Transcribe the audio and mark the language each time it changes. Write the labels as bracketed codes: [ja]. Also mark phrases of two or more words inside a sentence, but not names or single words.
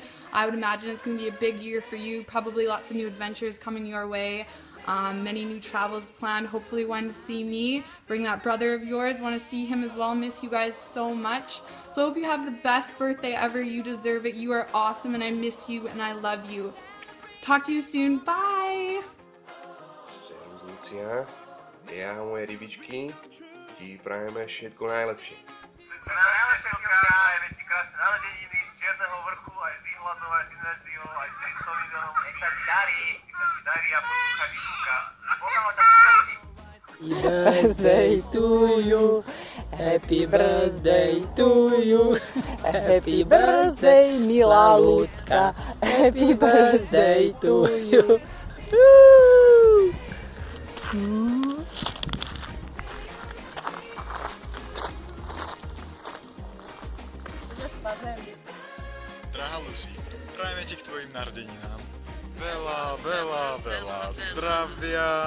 [en] I would imagine it's going to be a big year for you, probably lots of new adventures coming your way. Many new travels planned, hopefully one to see me. Bring that brother of yours, want to see him as well. Miss you guys so much. So I hope you have the best birthday ever. You deserve it. You are awesome and I miss you and I love you. Talk to you soon. Bye! [sk] Lucia, ja a moje rybičky ti prajeme všetko najlepšie. Všetko najlepšie, Luka, aj ti krásne narodeniny z Čierneho vrchu, aj z Výhľadov, aj z Inverziou, aj z 300 miliónov. Nech sa ti darí. Nech sa ti darí a poslúchaj Mišúka. Pokiaľ ťa ľudí. [en] Happy birthday to you. Happy birthday to you. Happy birthday, [sk] milá ľudská. [en] Happy birthday to you. [sk] Drahá Lucy, prajeme ti k tvojim narodeninám veľa zdravia,